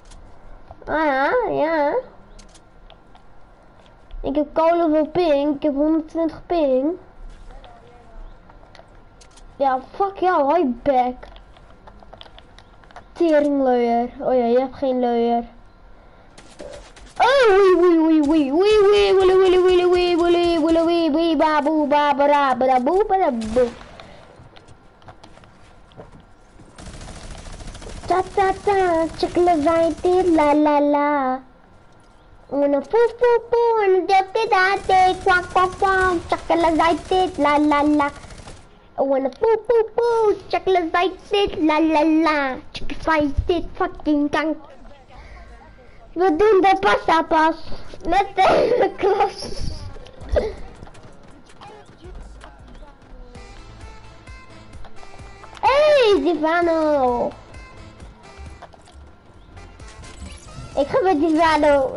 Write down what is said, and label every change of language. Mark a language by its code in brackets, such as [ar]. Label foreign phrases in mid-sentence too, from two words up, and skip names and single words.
[nl] Ja. Ik heb [en] colorful ping, [nl] ik heb 120 ping. Ja, fuck jou, [en] hi back. [nl] Teringluier. Oh ja, je hebt geen luier. Oh, wee, baboe, babara, baraboe, baraboe. Ta, chocolate, la. Una foo, [en] and dirty date, quack, chocolate, la. I wanna poo. Chocolate like dit, la la la. Chocolate like [nl] dit, fucking kank. We doen de pasta pas. Met de hele klas. Hey, Divano. Ik ga met Divano.